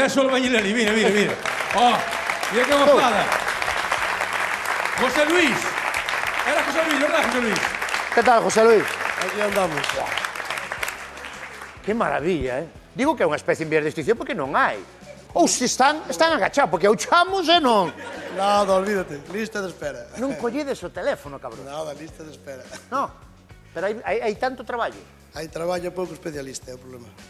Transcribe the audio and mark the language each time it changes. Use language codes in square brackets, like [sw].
[gl] Tes o albañil ali, mira, mira, mira. Oh, mira que gozada. José Luis. [es] Era José Luis, verdad, José Luis? Que tal, José Luis? Aquí andamos. [gl] Que maravilla, Digo que é unha especie en vías de extinción porque non hai. Ou se están agachados, porque auchamos e non. [es] Nada, olvídate, lista de espera. [gl] Non colledes o teléfono, cabrón. [es] Nada, lista de espera. [gl] No, pero hai tanto traballo. Hai traballo pouco especialista, é o problema.